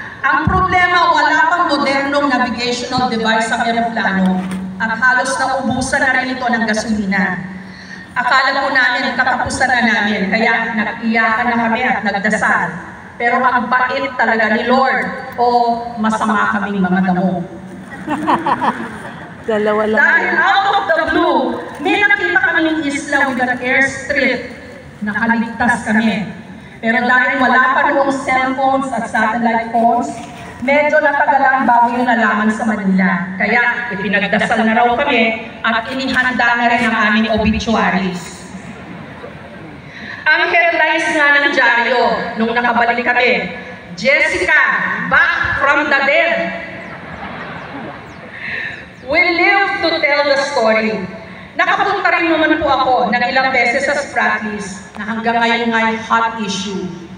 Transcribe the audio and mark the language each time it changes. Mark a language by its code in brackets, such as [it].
[tl] Ang problema, wala pang modernong navigational device sa eroplano at halos naubusan na rin ito ng gasolina. Akala po namin katapusan na namin, kaya nag-iyakan na kami at nagdasal. Pero ang bait talaga ni Lord o masama kaming mga damo. Dalawa lang. Dahil [en] out of the blue, [tl] may nakita kaming isla [en] with an airstrip. [tl] Nakaligtas kami. Pero dahil wala pa noong cellphones at satellite phones, medyo natagalan bago yung nalaman sa Manila. Kaya ipinagdasal na raw kami at inihanda na rin ang aming obituaries. Ang headlines nga ng dyaryo nung nakabalik kami, Jessica, [en] back from the dead. We live to tell the story. [tl] Nakapunta rin naman po ako ng ilang beses sa Spratlys na hanggang ngayon ay hot issue.